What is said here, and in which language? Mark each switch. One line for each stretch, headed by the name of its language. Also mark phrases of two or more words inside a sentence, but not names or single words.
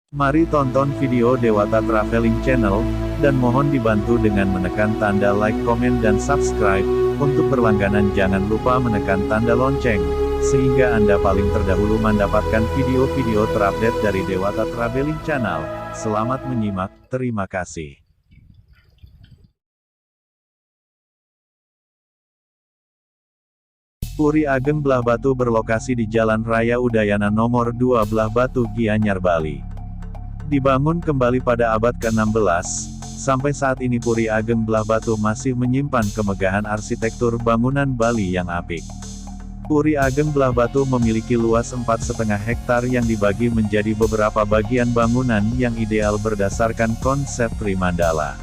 Indonesian: Mari tonton video Dewata Traveling Channel, dan mohon dibantu dengan menekan tanda like, komen dan subscribe. Untuk berlangganan jangan lupa menekan tanda lonceng, sehingga Anda paling terdahulu mendapatkan video-video terupdate dari Dewata Traveling Channel. Selamat menyimak, terima kasih. Puri Ageng Belah Batu berlokasi di Jalan Raya Udayana Nomor 2 Belah Batu, Gianyar, Bali. Dibangun kembali pada abad ke-16, sampai saat ini Puri Ageng Belah Batu masih menyimpan kemegahan arsitektur bangunan Bali yang apik. Puri Ageng Belah Batu memiliki luas 4,5 hektar yang dibagi menjadi beberapa bagian bangunan yang ideal berdasarkan konsep Trimandala.